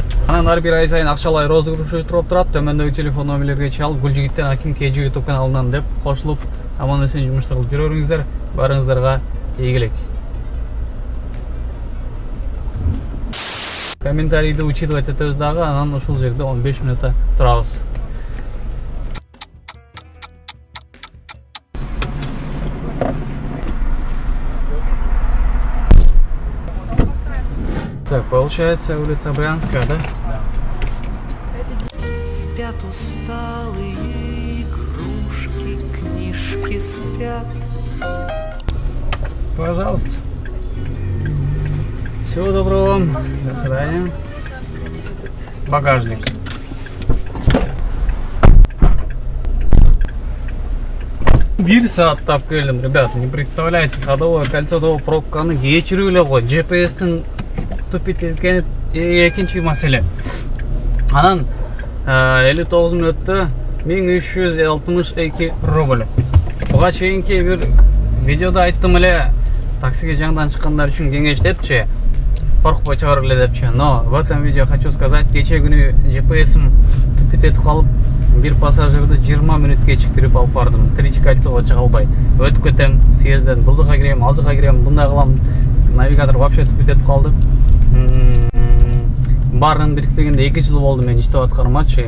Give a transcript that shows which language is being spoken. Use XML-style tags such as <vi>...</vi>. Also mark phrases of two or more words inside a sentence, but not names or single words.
<ky>Анан ар бир ай сайын акчалай розыгрыш уюштуруп турат. Төмөндөгү телефон номерлерге чалып, Гүлжигиттен Аким Кежи YouTube каналынан деп кошулуп, аман эсен жумуштар кылып жүрө бериңиздер. Барыңыздарга ийгилик. Комментарийди учитывать этебиз дагы, анан ушул жерде 15 минутта турабыз.</ky> <ru>Так, получается улица Брянская, да? Спят усталые игрушки, книжки спят. Пожалуйста. Всего доброго вам. До свидания. Багажник.</ru> <ky>Бир саат тап келдим, ребята.</ky> <ru>Не представляете,</ru> <ky>Садовое кольцо пробканы кечирип эле го. GPS-тин тупит экен экинчи маселе. Анан 59 мүнөттө 1362 рубль. Буга чейинки бир видеодо айттым эле, таксиге жаңыдан чыккандар үчүн кеңеш депчи, коркпой чыгар эле депчи.</ky> <ru>Но в этом видео хочу сказать,</ru> <ky>кече күнү GPS-им тупит этип калып, бир пассажирди 20 мүнөт кечиктирип алып бардым. Третий кольцого чыга албай. Өтүп кетем, съезден бул жака кирем, ал жака кирем, мындай кылам. Навигатор</ky> <ru>вообще тупит</ru> <ky>этип калды. Барын бириктиргенде 2 жыл болду мен иштеп аткармачы.</ky>